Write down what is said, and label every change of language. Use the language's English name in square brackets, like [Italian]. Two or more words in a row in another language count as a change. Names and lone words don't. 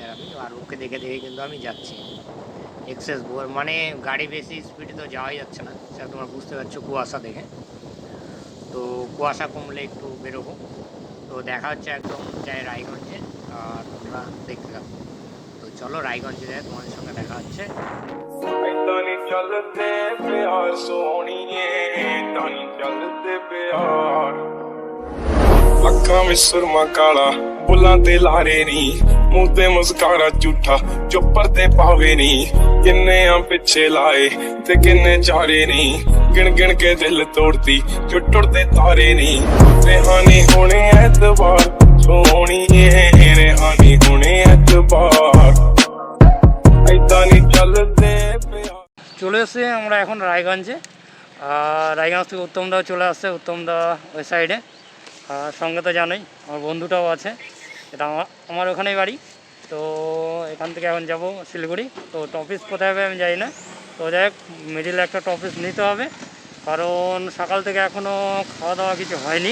[Bangla] আর ওকে দেখে দেখে কিন্তু আমি যাচ্ছি এক্সেস, মানে গাড়ি বেশি স্পিডে তো যাওয়াই যাচ্ছে না, সেটা তোমরা বুঝতে পারছো কুয়াশা দেখে। তো কুয়াশা কমলে একটু বেরোবো। তো দেখা হচ্ছে একদম যাই রায়গঞ্জে, আর তোমরা দেখতে থাকো। তো চলো রায়গঞ্জে যাই, তোমাদের সঙ্গে দেখা হচ্ছে। [Punjabi] ਅੱਖਾਂ ਵਿੱਚ ਸੁਰਮਾ ਕਾਲਾ, ਬੁੱਲਾਂ ਤੇ ਲਾਰੇ ਨੀ, ਮੂੰਹ ਤੇ ਮੁਸਕਾਰਾ ਝੂਠਾ, ਚੁੱਪਰ ਤੇ ਪਾਵੇ ਨੀ। ਕਿੰਨੇ ਆ ਪਿੱਛੇ ਲਾਏ ਤੇ ਕਿੰਨੇ ਚਾਰੇ ਨੀ, ਗਿਣ ਗਿਣ ਕੇ ਦਿਲ ਤੋੜਦੀ ਜੋ ਟੁੱਟਦੇ ਤਾਰੇ ਨੀ। ਰਿਹਾਨੀ ਹੋਣੇ ਐਤਵਾਰ ਸੋਹਣੀਏ, ਰਿਹਾਨੀ ਹੋਣੇ ਐਤਵਾਰ, ਐਦਾਂ ਨੀ ਚੱਲਦੇ ਪਿਆਰ। [Bangla] চলে এসে আমরা এখন রায়গঞ্জে। রায়গঞ্জ থেকে উত্তমদাও চলে আসছে, উত্তমদা ওই সাইডে। আর সঙ্গে তো জানোই আমার বন্ধুটাও আছে, এটা আমার ওখানেই বাড়ি। তো এখান থেকে এখন যাব শিলিগুড়ি। তো টপিস কোথায় হবে আমি জানি না। তো যাই হোক, মিডিলে একটা টপিস নিতে হবে, কারণ সকাল থেকে এখনও খাওয়া দাওয়া কিছু হয়নি।